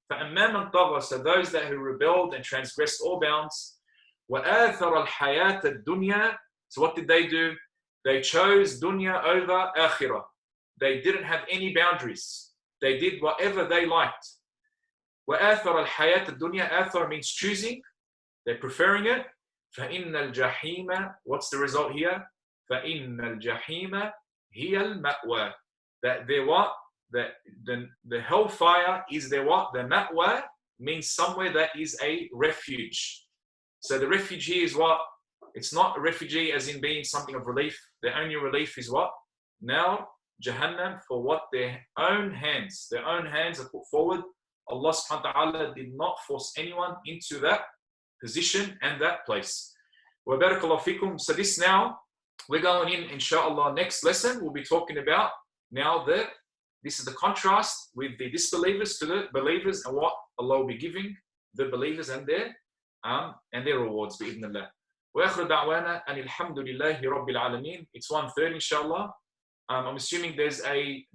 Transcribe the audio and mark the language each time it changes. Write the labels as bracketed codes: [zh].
[ar] فَأَمَّا مَنْ طَغَى, [en] so those that who rebelled and transgressed all bounds, [ar] وَآثَرَ الْحَيَاةَ الدُّنْيَا, [en] so what did they do? They chose dunya over akhirah. They didn't have any boundaries. They did whatever they liked. [ar] وَآثَرَ الْحَيَاةَ الدُّنْيَا, [en] athar means choosing. They're preferring it. [ar] فَإِنَّ الْجَحِيمَ, [en] what's the result here? [ar] فَإِنَّ الْجَحِيمَ هِيَ الْمَأْوَى, [en] that they what? The hellfire is their what? The ma'wa means somewhere that is a refuge. So the refuge here is what? It's not a refugee as in being something of relief. The only relief is what? Now, Jahannam, for what their own hands are put forward. Allah subhanahu wa ta'ala did not force anyone into that position and that place. Wa barakallahu fikum. So this now, we're going in, inshallah, next lesson, we'll be talking about now this is the contrast with the disbelievers to the believers and what Allah will be giving the believers and their rewards, bi'idhnillah. [ar] وآخر دعوانا أن الحمد لله رب العالمين. [en] It's 1:30 inshallah. I'm assuming there's a